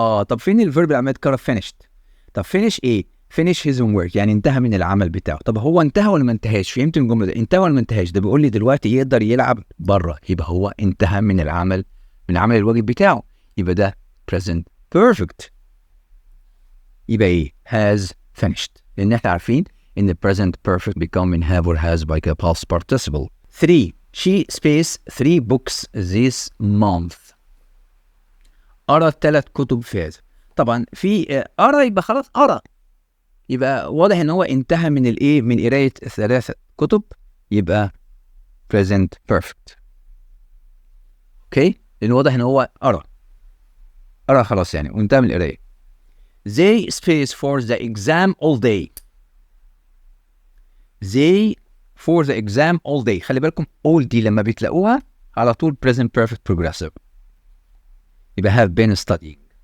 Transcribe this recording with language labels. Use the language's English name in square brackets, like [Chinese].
[Arabic] طب فين الفيرب اللي عمال يتكرر؟ finished. طب finish ايه؟ [English] finish his homework [Arabic] يعني انتهى من العمل بتاعه. طب هو انتهى ولا ما انتهاش؟ فهمت الجملة ده؟ انتهى ولا ما انتهاش؟ ده بيقول لي دلوقتي يقدر يلعب بره، يبقى هو انتهى من العمل، من عمل الواجب بتاعه، يبقى ده present perfect. يبقى ايه؟ [English] has finished، [Arabic] لان احنا عارفين ان present perfect become من [English] have or has by a past participle. [Arabic] 3. [English] She space 3 books this month. [Arabic] قرأ 3 كتب في هذا. طبعا في قرأ يبقى خلاص قرأ، يبقى واضح ان هو انتهى من الايه؟ من قراية 3 كتب، يبقى present perfect. اوكي، لان واضح ان هو قرأ خلاص يعني وانتهى من القراية. [English] They space for the exam all day. They for the exam all day. [Arabic] خلي بالكم all دي لما بتلاقوها على طول present perfect progressive، يبقى [English] have been studying.